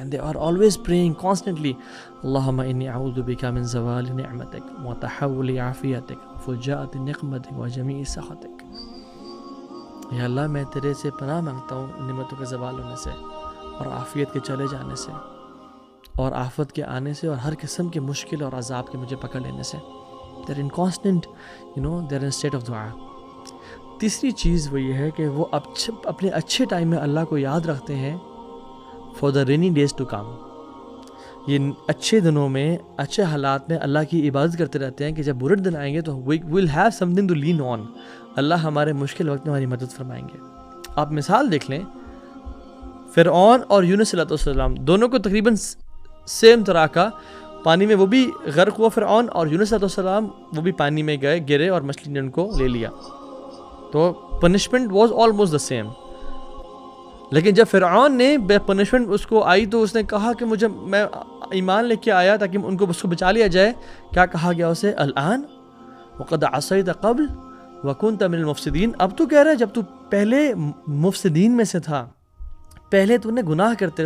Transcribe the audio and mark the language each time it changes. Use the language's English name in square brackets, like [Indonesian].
[English] and they are always praying constantly [Arabic] اللہم انی اعوذ بک من زوال نعمتک وتحول عافیتک وفجاءۃ نقمتک وجمیع سخطک. [Urdu] یا اللہ میں تیرے سے پناہ مانگتا ہوں نعمتوں کے زوال ہونے سے، اور عافیت کے چلے جانے سے، اور آفت کے آنے سے، اور ہر قسم کے مشکل اور عذاب کے مجھے پکڑ لینے سے. [English] they're in constant they're in state of دعا. [Urdu] تیسری چیز وہ یہ ہے کہ وہ اپنے اچھے ٹائم میں اللہ کو یاد رکھتے ہیں [English] For the rainy days to come. [Urdu] یہ اچھے دنوں میں، اچھے حالات میں اللہ کی عبادت کرتے رہتے ہیں کہ جب برے دن آئیں گے تو [English] we will have something to lean on. [Urdu] اللہ ہمارے مشکل وقت میں ہماری مدد فرمائیں گے. آپ مثال دیکھ لیں، فرعون اور یونس علیہ السلام دونوں کو تقریباً سیم طرح کا پانی میں وہ بھی غرق ہوا فرعون، اور یونس علیہ السلام وہ بھی پانی میں گرے اور مچھلی نے ان کو لے لیا. [English] تو punishment was almost the same. [Urdu] لیکن جب فرعون نے پنشمنٹ اس کو آئی تو اس نے کہا کہ میں ایمان لے کے آیا تاکہ ان کو اس کو بچا لیا جائے. کیا کہا گیا اسے؟ [Arabic] الآن وقد عصیت قبل وکنت من المفسدین. [Urdu] اب تو کہہ رہا ہے جب تو پہلے مفسدین میں سے تھا، پہلے تو نے گناہ کرتے.